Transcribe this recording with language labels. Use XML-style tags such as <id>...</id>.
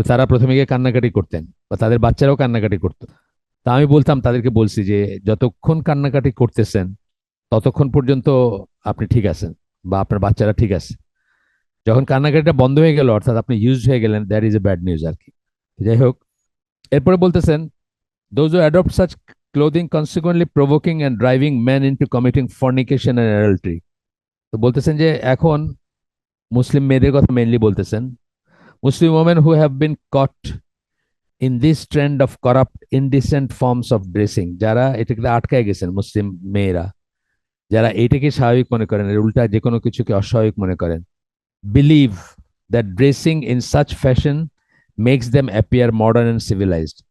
<bn>তো তারা প্রথমে গিয়ে কান্নাকাটি করতেন বা তাদের বাচ্চারাও কান্নাকাটি করতো। তা আমি বলতাম, তাদেরকে বলছি যে যতক্ষণ কান্নাকাটি করতেছেন ততক্ষণ পর্যন্ত আপনি ঠিক আছেন বা আপনার বাচ্চারা ঠিক আছে। যখন কান্নাকাটিটা বন্ধ হয়ে গেল, অর্থাৎ আপনি ইউজ হয়ে গেলেন,</bn> <en>that is a bad news</en> <bn>আর কি। যাই হোক, এরপরে বলতেছেন,</bn> <en>those who adopt such clothing consequently provoking and driving men into committing fornication and adultery.</en> <bn>তো বলতেছেন যে এখন মুসলিম মেয়েদের কথা মেইনলি বলতেছেন, মুসলিম</bn> <en>women who have been caught in this trend of corrupt indecent forms of dressing,</en> <bn>যারা এটাকে আটকায় গেছেন, মুসলিম মেয়েরা যারা এটাকে স্বাভাবিক মনে করেন, এর উল্টা যে কোনো কিছুকে অস্বাভাবিক মনে করেন,</bn> <en>believe that dressing in such fashion makes them appear modern and civilized.</en>